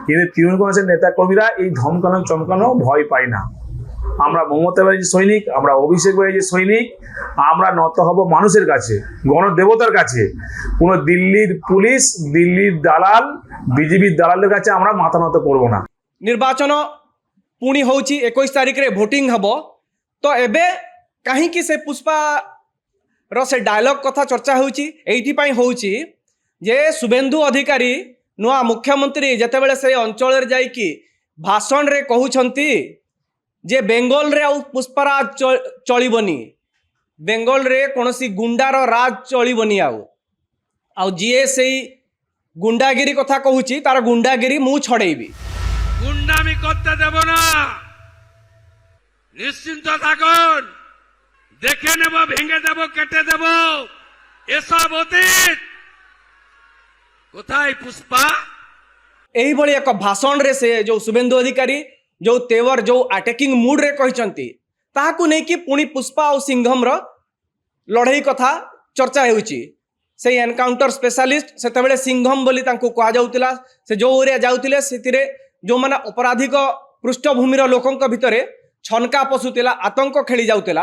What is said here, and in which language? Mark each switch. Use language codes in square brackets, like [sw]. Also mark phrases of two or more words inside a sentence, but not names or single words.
[bn] কিন্তু তৃণমূল কংগ্রেসের নেতাকর্মীরা এই ধমকানো চমকানো ভয় পায় না। আমরা মমতা ব্যানার্জি সৈনিক, আমরা অভিষেক ব্যানার্জি সৈনিক, আমরা নত হব মানুষের কাছে, গণদেবতার কাছে। কোনো দিল্লির পুলিশ, দিল্লির দালাল, বিজেপির দালালের কাছে আমরা মাথা নত করবো না। [or] ନିର୍ବାଚନ ପୁଣି ହେଉଛି 21 ତାରିଖରେ ଭୋଟିଂ ହେବ। ତ ଏବେ କାହିଁକି ସେ ପୁଷ୍ପାର ସେ ଡାୟଲଗ୍ କଥା ଚର୍ଚ୍ଚା ହେଉଛି? ଏଇଥିପାଇଁ ହେଉଛି ଯେ ଶୁଭେନ୍ଦୁ ଅଧିକାରୀ ନୂଆ ମୁଖ୍ୟମନ୍ତ୍ରୀ ଯେତେବେଳେ ସେ ଅଞ୍ଚଳରେ ଯାଇକି ଭାଷଣରେ କହୁଛନ୍ତି ଯେ ବେଙ୍ଗଲରେ ଆଉ ପୁଷ୍ପାରାଜ ଚଳିବନି, ବେଙ୍ଗଲରେ କୌଣସି ଗୁଣ୍ଡାର ରାଜ ଚଳିବନି। ଆଉ ଯିଏ ସେଇ ଗୁଣ୍ଡାଗିରି କଥା କହୁଛି ତାର ଗୁଣ୍ଡାଗିରି ମୁଁ ଛଡ଼େଇବି। [bn] গুন্ডামি করতে দেব না, নিশ্চিন্ত থাকুন, দেখে নেব, ভেঙে দেব, কেটে দেব এসব অতীত। কোথায় পুষ্পা? [or] ଏଇଭାବେ ଏକ ଭାଷଣରେ ସେ ଯେ ଶୁଭେନ୍ଦୁ ଅଧିକାରୀ ଯେ ତେଓର ଯେ ଆଟାକିଂ ମୁଡ୍ରେ କହିଛନ୍ତି ତାହାକୁ ନେଇକି ପୁଣି ପୁଷ୍ପା ଆଉ ସିଂଘମର ଲଢ଼େଇ କଥା ଚର୍ଚ୍ଚା ହେଉଛି। ସେଇ [en] encounter specialist [or] ସେତେବେଳେ ସିଂଘମ ବୋଲି ତାଙ୍କୁ କୁହାଯାଉଥିଲା। ସେ ଯେଉଁ ଏରିଆ ଯାଉଥିଲେ ସେଥିରେ ଯେଉଁମାନେ ଅପରାଧିକ ପୃଷ୍ଠଭୂମିର ଲୋକଙ୍କ ଭିତରେ ଛନକା ପଶୁଥିଲା, ଆତଙ୍କ ଖେଳି ଯାଉଥିଲା।